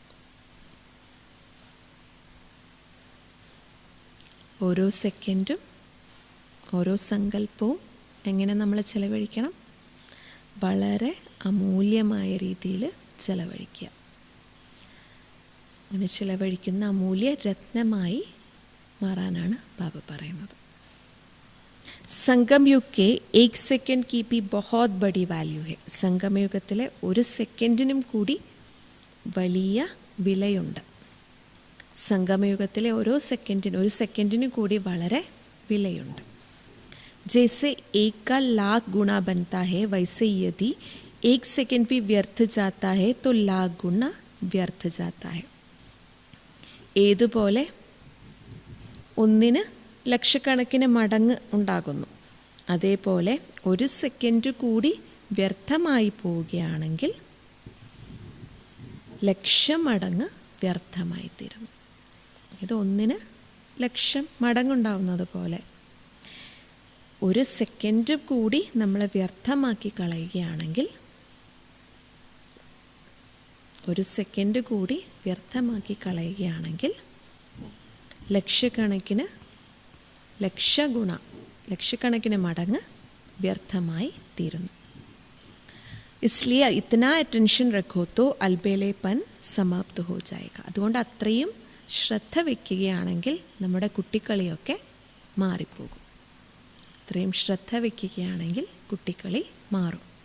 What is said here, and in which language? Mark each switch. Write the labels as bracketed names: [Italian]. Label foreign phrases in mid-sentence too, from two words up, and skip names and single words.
[Malayalam] ഓരോ സെക്കൻഡും ഓരോ സങ്കല്പവും എങ്ങനെ നമ്മൾ ചെലവഴിക്കണം? വളരെ അമൂല്യമായ രീതിയിൽ ചെലവഴിക്കുക. അങ്ങനെ ചെലവഴിക്കുന്ന അമൂല്യ രത്നമായി മാറാനാണ് ബാബ പറയുന്നത്. [Hindi] संगम युग के 1 सेकंड की भी बहुत बड़ी वैल्यू है. [Malayalam] സംഗമയുഗത്തിലെ ഒരു സെക്കൻഡിനും കൂടി വലിയ വിലയുണ്ട്. സംഗമയുഗത്തിലെ ഒരു സെക്കൻഡിന് കൂടി വളരെ വിലയുണ്ട്. [Hindi] जैसे 1 का लाख गुना बनता है, वैसे यदि 1 सेकंड भी व्यर्थ जाता है तो लाख गुना व्यर्थ जाता है. [Malayalam] ഏതുപോലെ ഒന്നിന് ലക്ഷക്കണക്കിന് മടങ്ങ് ഉണ്ടാകുന്നു, അതേപോലെ ഒരു സെക്കൻഡ് കൂടി വ്യർത്ഥമായി പോവുകയാണെങ്കിൽ ലക്ഷം മടങ്ങ് വ്യർത്ഥമായി തീരുന്നു. ഇത് ഒന്നിന് ലക്ഷം മടങ്ങുണ്ടാവുന്നത് പോലെ ഒരു സെക്കൻഡ് കൂടി നമ്മൾ വ്യർത്ഥമാക്കി കളയുകയാണെങ്കിൽ, ഒരു സെക്കൻഡ് കൂടി വ്യർത്ഥമാക്കി കളയുകയാണെങ്കിൽ ലക്ഷക്കണക്കിന് മടങ്ങ് വ്യർത്ഥമായി തീരുന്നു. [Hindi] इसलिए इतना अटेंशन रखो तो अलबेलेपन समाप्त हो जाएगा. [Malayalam] അതുകൊണ്ട് അത്രയും ശ്രദ്ധ വയ്ക്കുകയാണെങ്കിൽ നമ്മുടെ കുട്ടിക്കളിയൊക്കെ മാറിപ്പോകും. അത്രയും ശ്രദ്ധ വയ്ക്കുകയാണെങ്കിൽ കുട്ടിക്കളി മാറും.